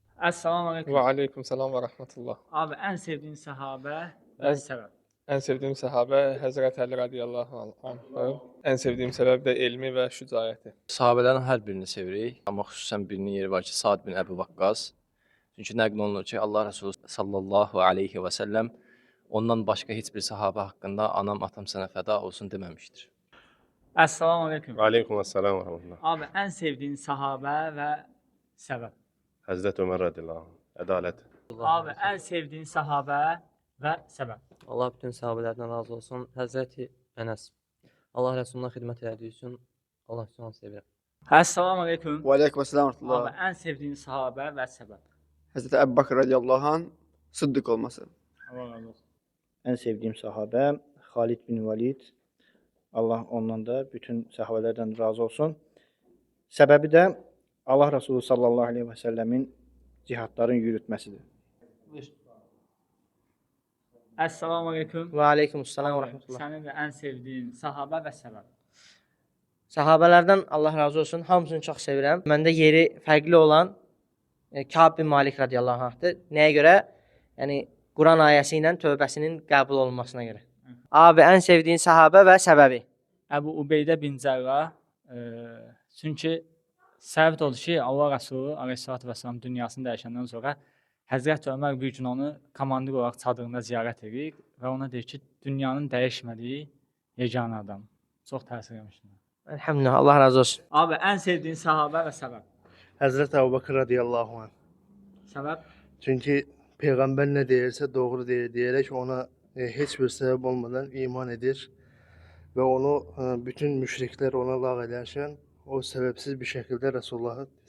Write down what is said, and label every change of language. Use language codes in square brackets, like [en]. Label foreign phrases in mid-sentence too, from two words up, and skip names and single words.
[ar] Esselamu Aleyküm. وعليكم السلام ورحمة الله. [tr] Abi en sevdiğin sahabe ve En, sebep. en sevdiğim sahabe Hazreti Ali [ar] رضي الله عنه. [tr] En sevdiğim sebep de ilmi ve şücaəti. [az] Sahabələrin hər birini sevirik, amma xüsusən birinin yeri var ki, Sa'd bin Əbu Vaqqas. Çünki nəql olunur ki, Allah Resulü [ar] صلى الله عليه وسلم [az] ondan başqa heç bir sahabə haqqında anam, atam sənə fəda olsun deməmişdir. [ar] السلام عليكم. عليكم السلام ورحمة الله. [tr] Abi en sevdiğin sahabe ve sebep. Hazreti Ömer [ar] رضي الله عنه. [tr] Adalet. Abi en sevdiğin sahabe ve sebep. [az] Allah bütün sahabelərdən razı olsun. Həzrəti Ənəs. Allah Rəsuluna xidmət elədiyi üçün Allah üçün onu sevirəm. [ar] السلام عليكم. [tr] Ve aleykümselam Abi rahmetullah. en sevdiğin sahabe ve sebep. Hazreti Ebu Bakır [ar] رضي الله عنه [tr] sıddık olması. Allah razı olsun. En sevdiğim sahabe Halid bin Velid. Allah ondan da bütün sahabelerden razı olsun. Sebebi de Allah Resulü [ar] صلى الله عليه وسلم [tr] cihatların yürütmesidir. [ar] السلام عليكم. وعليكم السلام ورحمة الله. [tr] Senin de en sevdiğin sahabe ve sebep. [az] Sahabələrdən Allah razı olsun. Hamısını çox sevirəm. Məndə yeri fərqli olan Ka'b bin Malik [ar] رضي الله عنه. [az] Nəyə görə? Yəni Quran ayəsi ilə tövbəsinin qəbul olunmasına görə. Abi ən sevdiyin sahabə və səbəbi. Ebu Ubeydə bin Cərrah. Çünki səbəb odur ki, Allah Resulü [ar] عليه الصلاة والسلام [az] dünyasını dəyişəndən sonra Həzrət Ömər bir gün onu komandir olaraq çadırında ziyarət edir və ona deyir ki, dünyanın dəyişmədiyi yeganə adam. Çox təsir etmişdir. Elhamdülillah, Allah razı olsun. [tr] Abi en sevdiğin sahabe ve sebep. Hazreti Ebu Bakır [ar] رضي الله عنه. [tr] Sebep? Çünkü peygamber ne deyirse doğru değil diyerek ona hiçbir sebep olmadan iman edir. Ve onu bütün müşrikler ona lağ ederken o sebepsiz bir şekilde Resulullah'ı destek ediyor.